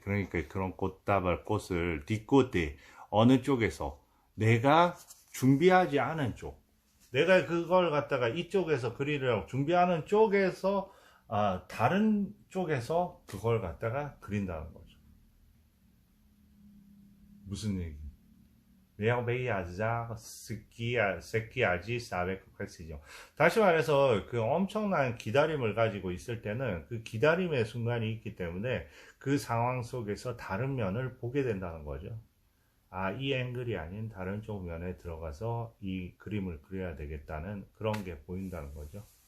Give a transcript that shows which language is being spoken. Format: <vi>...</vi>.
<ko>그러니까 그런 꽃을 디코테 어느 쪽에서 내가 준비하지 않은 쪽, 내가 그걸 갖다가 이쪽에서 그리려고 준비하는 쪽에서 다른 쪽에서 그걸 갖다가 그린다는 거죠. 무슨 얘기?</ko> <fr>merveille hasard ce qui agit avec précision.</fr> <ko>다시 말해서 그 엄청난 기다림을 가지고 있을 때는 그 기다림의 순간이 있기 때문에 그 상황 속에서 다른 면을 보게 된다는 거죠. 이 앵글이 아닌 다른 쪽 면에 들어가서 이 그림을 그려야 되겠다는 그런 게 보인다는 거죠.</ko>